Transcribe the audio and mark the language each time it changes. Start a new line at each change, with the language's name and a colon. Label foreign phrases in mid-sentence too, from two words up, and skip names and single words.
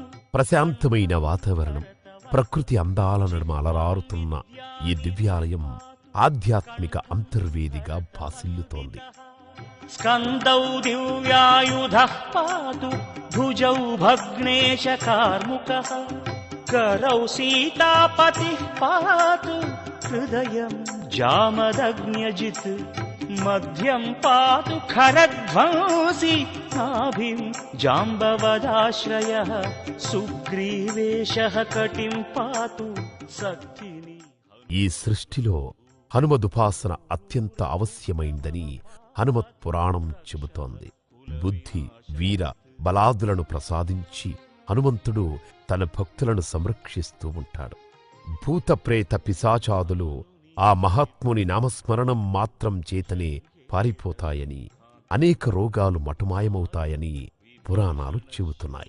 Telugu: ప్రశాంతమైన వాతావరణం, ప్రకృతి అందాల నడుమ అలరారుతున్న ఈ దివ్యాలయం ఆధ్యాత్మిక అంతర్వేదిగా భాసిల్లుతోంది.
Sanskrit: స్కందౌ దివ్యాయుధః పాతు భుజౌ భగ్నేశ కార్ముకః करौ सीतापतिः पातु हृदयं जामदग्न्यजित् मध्यं पातु खरध्वंसी नाभिं जाम्बवदाश्रयः सुग्रीवेशः कटिं पातु सत्तिनी.
Telugu: ఈ సృష్టిలో హనుమదుపాసన అత్యంత అవశ్యమైందని హనుమత్ పురాణం చెబుతోంది. బుద్ధి, వీర, బలాదులను ప్రసాదించి హనుమంతుడు తన భక్తులను సంరక్షిస్తూ ఉంటాడు. భూత ప్రేత పిశాచాదులు ఆ మహాత్ముని నామస్మరణం మాత్రం చేతనే పారిపోతాయని, అనేక రోగాలు మటుమాయమవుతాయని పురాణాలు చెబుతున్నాయి.